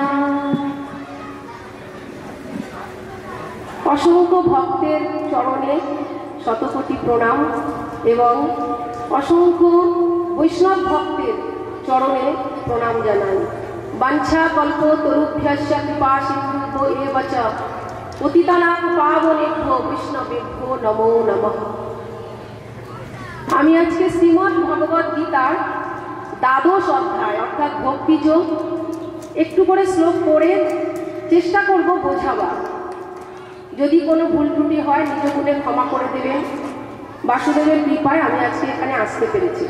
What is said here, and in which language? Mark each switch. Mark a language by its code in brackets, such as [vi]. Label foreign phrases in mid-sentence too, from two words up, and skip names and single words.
[bn] অসংখ্য ভক্তের চরণে শতকোটি প্রণাম এবং অসংখ্য বৈষ্ণব ভক্তের চরণে প্রণাম জানাই। [sa] वाञ्छा कल्पतरुभ्यश्च कृपा सिन्धुभ्यो एव च पतितानां पावनेभ्यो वैष्णवेभ्यो नमो नमः। [bn] আমি আজকে শ্রীমদ্ ভগবদ গীতার দ্বাদশ অধ্যায় অর্থাৎ ভক্তিযোগ একটু করে শ্লোক পড়ে চেষ্টা করব বোঝাবার। যদি কোনো ভুল ত্রুটি হয় নিজ গুণে ক্ষমা করে দেবেন। বাসুদেবের কৃপায় আমি আজকে এখানে আসতে পেরেছি।